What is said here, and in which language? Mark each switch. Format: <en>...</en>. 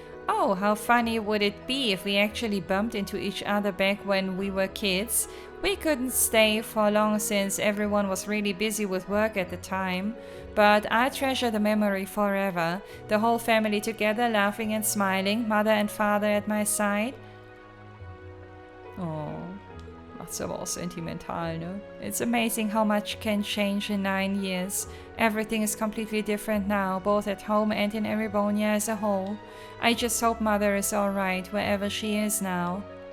<en>Oh, how funny would it be if we actually bumped into each other back when we were kids? We couldn't stay for long since everyone was really busy with work at the time, but I treasure the memory forever. The whole family together, laughing and smiling, mother and father at my side.</en> <de>Oh, macht's aber auch sentimental, ne?</de> <en>It's amazing how much can change in 9 years. Everything is completely different now, both at home and in Erebonia as a whole. I just hope mother is alright, wherever she is now.</en>